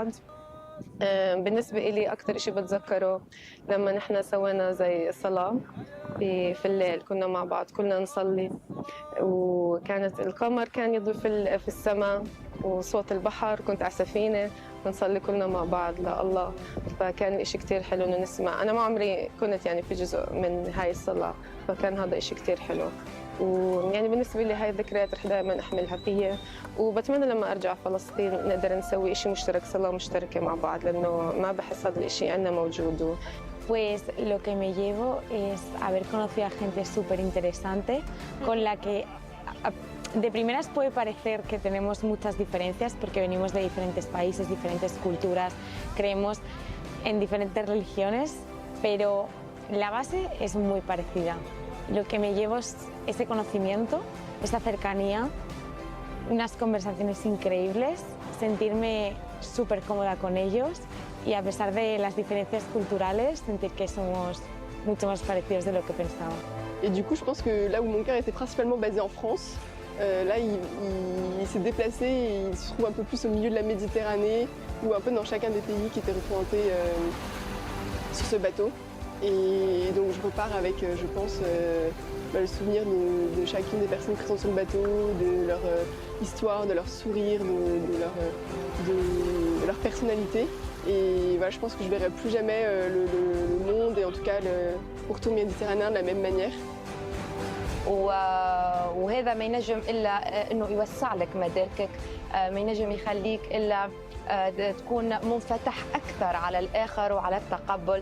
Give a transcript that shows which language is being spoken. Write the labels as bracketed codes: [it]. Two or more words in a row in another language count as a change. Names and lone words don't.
[ar] بالنسبة إلي أكتر شيء بتذكره لما نحن سوينا زي صلاة في الليل، كنا مع بعض كلنا نصلي وكانت القمر كان يضوي في السماء وصوت البحر، كنت على سفينة ونصلي كلنا مع بعض لله، فكان إشي كتير حلو إنه نسمع. أنا ما عمري كنت يعني في جزء من هاي الصلاة، فكان هذا إشي كتير حلو. ويعني بالنسبة لي هاي الذكريات رح دائما أحملها فيا، وبتمنى لما أرجع فلسطين نقدر نسوي إشي مشترك، صلاة مشتركة مع بعض، لأنه ما بحس هذا الإشي عندنا موجود. [es] Pues lo que me llevo es haber conocido a gente súper interesante con la que de primeras puede parecer que tenemos muchas diferencias porque venimos de diferentes países, diferentes culturas, creemos en diferentes religiones, pero la base es muy parecida. Lo que me llevo es ese conocimiento, esa cercanía, unas conversaciones increíbles, sentirme súper cómoda con ellos y a pesar de las diferencias culturales, sentir que somos mucho más parecidos de lo que pensaba. [fr] Et du coup, je pense que là où mon cœur était principalement basé en France, là, il s'est déplacé et il se trouve un peu plus au milieu de la Méditerranée ou un peu dans chacun des pays qui étaient représentés sur ce bateau. Et donc, je repars avec, je pense, le souvenir de chacune des personnes présentes sur le bateau, de leur histoire, de leur sourire, de leur personnalité. Et voilà, je pense que je ne verrai plus jamais le monde et en tout cas le pourtour méditerranéen de la même manière. [ar] وهذا ما ينجم إلا إنه يوسع لك مداركك، ما ينجم يخليك إلا تكون منفتح أكثر على الآخر وعلى التقبل.